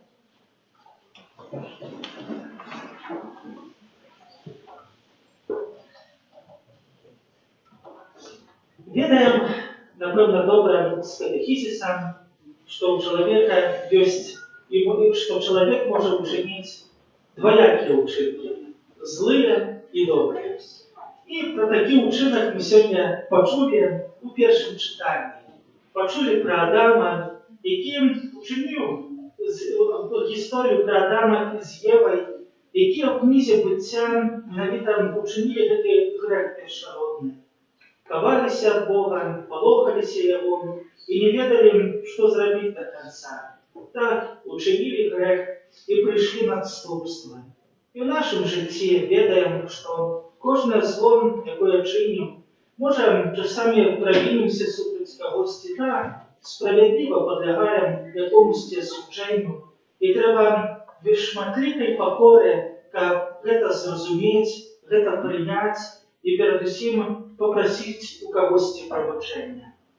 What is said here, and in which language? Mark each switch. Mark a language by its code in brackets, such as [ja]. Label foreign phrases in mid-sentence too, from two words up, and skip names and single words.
[uk] Ведаем, напевно, добре з катехізисом, що у чоловіка есть, що чоловік може учинити двоякі учинки – злые і добрі. І про такий учинок ми сьогодні почули у першому читанні. Почули про Адама, який учинив історію про Адама з Євою, які [be] ў кнізе быцця менавіта учынілі гэты грэх першародны. Каваліся ад Бога, палохаліся Яго і не ведалі, што зрабіць да канца. Так, учынілі грэх і прыйшлі на адступства. І ў нашым жыцці ведаем, што кожнае зло, якое чынім, можа, часамі правінімся супраць кагосьці, так, справядліва падлягаем якомусьці асуджэнню, і трэба без шматлікай пакоры, каб гэта зразумець, гэта прыняць і перадусім папрасіць у кагосьці прабачэння.